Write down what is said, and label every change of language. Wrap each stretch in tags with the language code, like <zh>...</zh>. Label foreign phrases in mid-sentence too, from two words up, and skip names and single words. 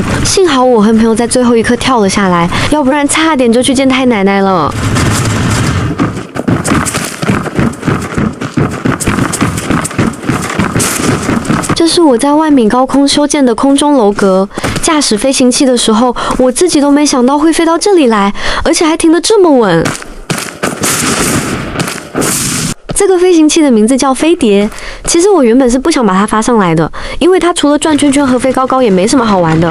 <zh>幸好我和朋友在最後一刻跳了下來，要不然差點就去見太奶奶了。這是我在10000米高空修建的空中樓閣。駕駛飛行器的時候，我自己都沒想到會飛到這裡來，而且還停得這麼穩。這個飛行器的名字叫飛碟。其實我原本是不想把它發上來的，因為它除了轉圈圈和飛高高也沒什麼好玩的。</zh>